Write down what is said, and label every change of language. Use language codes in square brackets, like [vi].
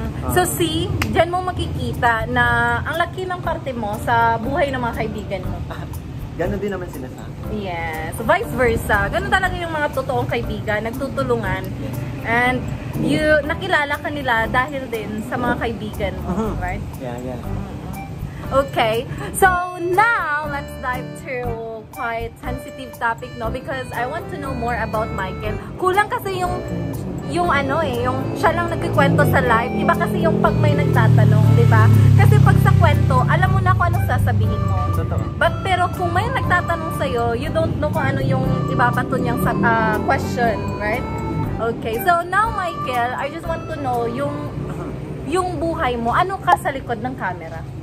[tl] So see, dyan mo makikita na ang laki ng parte mo sa buhay ng mga kaibigan mo. Ganon din naman sila sa akin. [en] Yes, vice versa. [tl] Ganon talaga yung mga totoong kaibigan, nagtutulungan. And nakilala ka nila dahil din sa mga kaibigan mo, right? [en] Yeah. Okay, so now let's dive to quite sensitive topic, no? Because I want to know more about Michael. [tl] Kulang kasi yung yung ano yung siya lang nagkikwento sa live. Iba kasi yung pag may nagtatanong, di ba? Kasi pag sa kwento, alam mo na kung anong sasabihin mo. Totoo. Pero kung may nagtatanong sa'yo, [en] you don't know [tl] kung ano yung ibabato niyang question, right? [en] Okay, so now Michael, I just want to know [tl] yung buhay mo, ano ka sa likod ng camera?